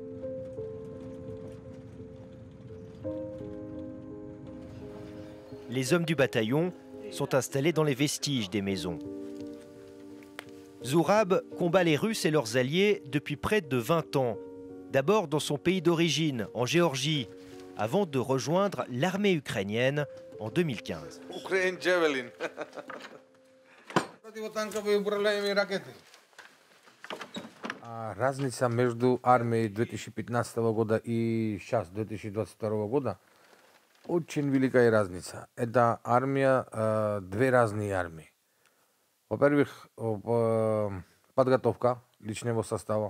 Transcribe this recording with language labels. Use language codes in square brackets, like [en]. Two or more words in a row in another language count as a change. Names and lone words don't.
[fr] Les hommes du bataillon sont installés dans les vestiges des maisons. Zourab combat les Russes et leurs alliés depuis près de 20 ans. D'abord dans son pays d'origine, en Géorgie, avant de rejoindre l'armée ukrainienne en 2015. Ukraine Javelin. [ru] Разница между армией 2015 года и сейчас 2022 года очень великая разница. Это армия, две разные армии. Во-первых, подготовка личного состава.